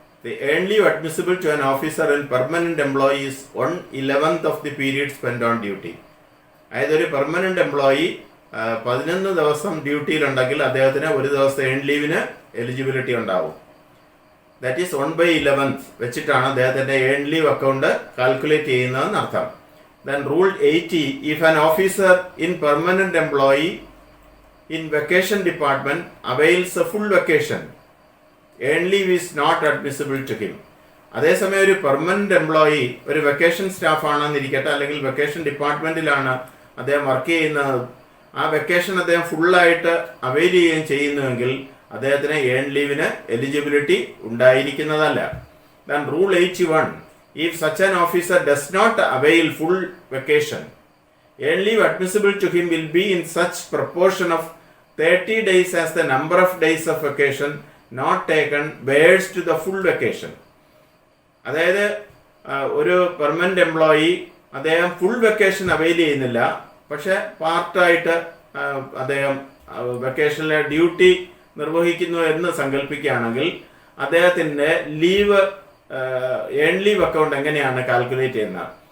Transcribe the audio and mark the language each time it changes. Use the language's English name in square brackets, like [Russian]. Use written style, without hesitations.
[English] The earn leave admissible to an officer and permanent employee is 1/11 of the period spend on duty. [Malayalam] അതായത് ഒരു permanent employee 11 ദിവസം ഡ്യൂട്ടിയിലുണ്ടെങ്കിൽ അദ്ദേഹത്തിന് 1 ദിവസത്തെ earn ലീവിന് eligibility ഉണ്ടാവും. [English] that is [Malayalam] 1/11 വെച്ചിട്ടാണ് അദ്ദേഹത്തിന്റെ ഏൺ ലീവ് അക്കൗണ്ട് കാൽക്കുലേറ്റ് ചെയ്യുന്നതെന്ന് അർത്ഥം. [English] Then rule 80. If an officer in permanent employee in vacation department avails a full vacation, earn leave is not admissible to him. [Malayalam] അതേസമയം ഒരു പെർമനന്റ് എംപ്ലോയി ഒരു vacation staff ആണെന്നിരിക്കട്ടെ, അല്ലെങ്കിൽ vacation ഡിപ്പാർട്ട്മെന്റിലാണ് അദ്ദേഹം work ചെയ്യുന്നത്, ആ വെക്കേഷൻ അദ്ദേഹം ഫുള്ളായിട്ട് അവൈൽ ചെയ്യുകയും ചെയ്യുന്നുവെങ്കിൽ അദ്ദേഹത്തിന് ഏൺ ലീവിന് eligibility ഉണ്ടായിരിക്കുന്നതല്ല. [English] Then rule 81. If such an officer does not avail full vacation, earn leave admissible to him will be in such proportion of 30 days as the number of days of vacation not taken bears to the full vacation. [Malayalam] അതായത് ഒരു permanent employee അദ്ദേഹം full vacation avail ചെയ്യുന്നില്ല, പക്ഷെ പാർട്ടായിട്ട് അദ്ദേഹം വെക്കേഷനിലെ duty നിർവഹിക്കുന്നു എന്ന് സങ്കല്പിക്കുകയാണെങ്കിൽ അദ്ദേഹത്തിൻ്റെ ലീവ് ഏൺ ലീവ് അക്കൗണ്ട് എങ്ങനെയാണ് കാൽക്കുലേറ്റ് ചെയ്യുന്നത്?